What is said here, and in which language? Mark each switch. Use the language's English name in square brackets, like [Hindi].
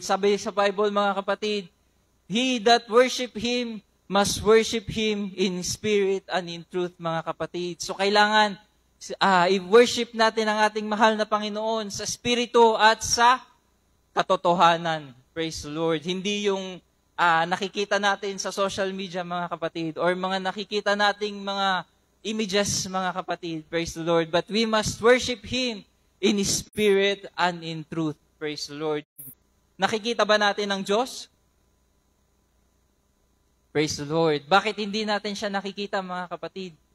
[Filipino] Sabi sa Bible, mga kapatid, [English] he that worship Him must worship Him in spirit and in truth, [Filipino] mga kapatid. So kailangan i-worship natin ang ating mahal na Panginoon sa spirito at sa katotohanan. [English] Praise the Lord. [Filipino] Hindi yung nakikita natin sa social media, mga kapatid, or mga nakikita nating mga images, mga kapatid. [English] Praise the Lord. But we must worship Him in spirit and in truth. Praise the Lord. [Filipino] Nakikita ba natin ang Diyos? [English] Praise the Lord. [Filipino] Bakit hindi natin siya nakikita, mga kapatid?